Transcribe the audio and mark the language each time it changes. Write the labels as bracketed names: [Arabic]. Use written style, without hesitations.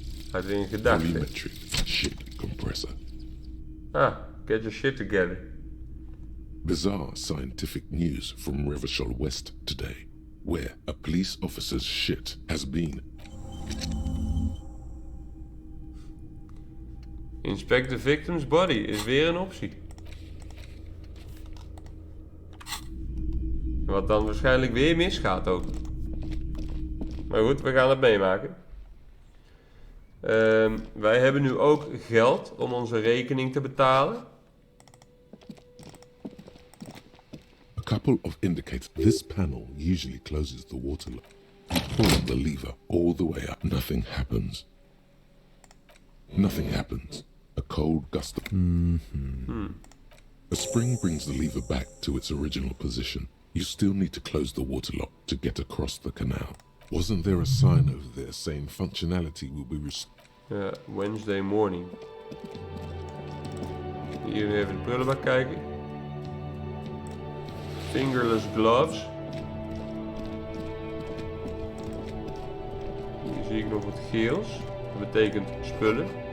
[Dutch] Had er in gedachten. [English] Volumetric shit compressor. Get your shit together. Bizarre scientific news from Revachol West today, where a police officer's shit has been. Inspect the victim's body [Dutch] is weer een optie. Wat dan waarschijnlijk weer misgaat ook. Maar goed, we gaan het meemaken. Wij hebben nu ook geld om onze rekening te betalen. [English] A couple of indicators. This panel usually closes the water line. Pull the lever all the way up. Nothing happens. Nothing happens. A cold gust of... A spring brings the lever back to its original position. You still need to close the water lock to get across the canal. Wasn't there a sign over there saying functionality will be restored? Ja, Wednesday morning. [Dutch] Hier even de prullenbak kijken. [English] Fingerless gloves. [Dutch] Hier zie ik nog wat geels. Dat betekent spullen.